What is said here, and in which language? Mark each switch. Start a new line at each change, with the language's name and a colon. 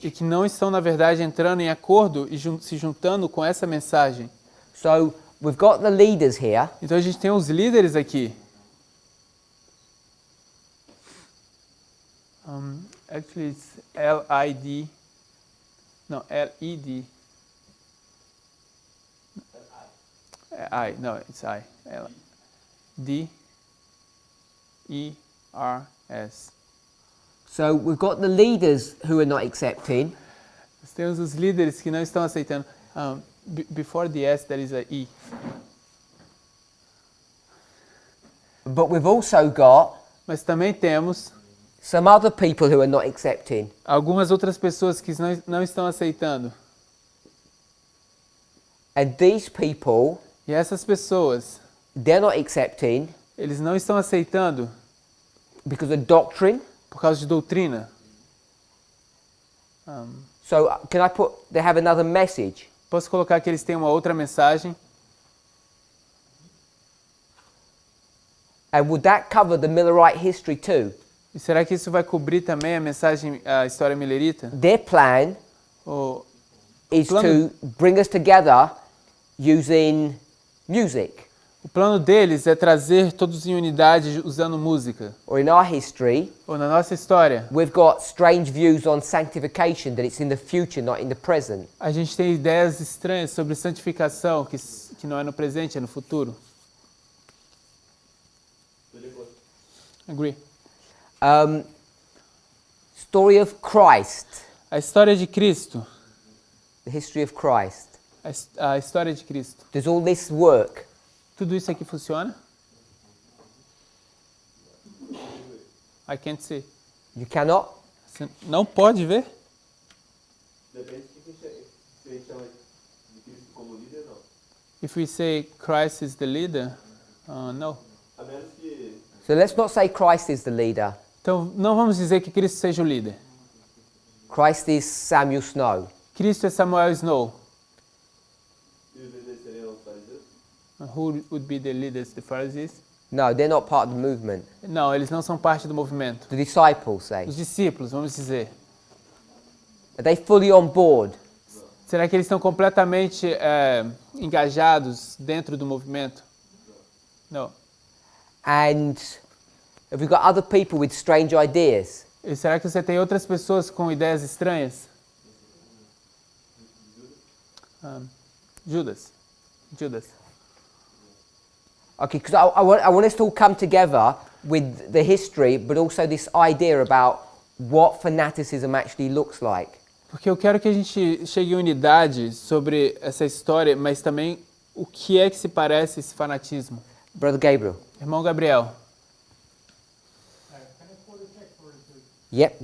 Portuguese: e que não estão, na verdade, entrando em acordo e se juntando com essa mensagem.
English: So, we've got the leaders here.
Portuguese: Então, a gente tem os líderes aqui.
English: Actually, it's L-I-D. No, L-E-D. I. No, it's I. D-E-R-S. So, we've got the leaders who are not accepting.
Portuguese: Nós temos os líderes que não estão aceitando.
English: Before the S, there is a E. But we've also got
Portuguese: Mas também temos
English: some other people who are not accepting.
Portuguese: algumas outras pessoas que não estão aceitando.
English: And these people,
Portuguese: E essas pessoas,
English: they're not accepting
Portuguese: eles não estão aceitando
English: because of doctrine.
Portuguese: por causa de doutrina.
English: So, can I put, they have another message.
Portuguese: Posso colocar que eles têm uma outra mensagem?
English: And would that cover the Millerite history too?
Portuguese: E será que isso vai cobrir também a mensagem, a história milerita?
English: Their plan
Portuguese: O
English: is
Portuguese: plano-
English: to bring us together using music.
Portuguese: O plano deles é trazer todos em unidade usando música.
English: Or in our history,
Portuguese: Ou na nossa história,
English: we've got strange views on sanctification, that it's in the future, not in the present.
Portuguese: a gente tem ideias estranhas sobre santificação, que não é no presente, é no futuro.
English: Agree. Story of Christ,
Portuguese: A história de Cristo.
English: the history of Christ.
Portuguese: A história de Cristo.
English: Does all this work?
Portuguese: Tudo isso aqui funciona?
English: I can't see. You cannot?
Portuguese: Você não pode ver? Depende de quem se a gente chama de Cristo como líder, não.
English: If we say Christ is the leader, no.
Portuguese: A menos que
English: So let's not say Christ is the leader.
Portuguese: Então, não vamos dizer que Cristo seja o líder.
English: Christ is Samuel Snow.
Portuguese: Cristo é Samuel Snow. os líderes seriam os fariseus.
English: Who would be the leaders, the Pharisees? No, they're not part of the movement.
Portuguese: Não, eles não são parte do movimento.
English: The disciples say.
Portuguese: Os discípulos, vamos dizer.
English: Are they fully on board?
Portuguese: Será que eles estão completamente engajados dentro do movimento? Não.
English: And have we got other people with strange ideas?
Portuguese: E será que você tem outras pessoas com ideias estranhas?
English: Judas. Okay, because I want us to all come together with the history, but also this idea about what fanaticism actually looks like.
Portuguese: Porque eu quero que a gente chegue em unidade sobre essa história, mas também o que é que se parece esse fanatismo.
English: Brother Gabriel.
Portuguese: Irmão Gabriel,
English: Can I quote a text for you, please?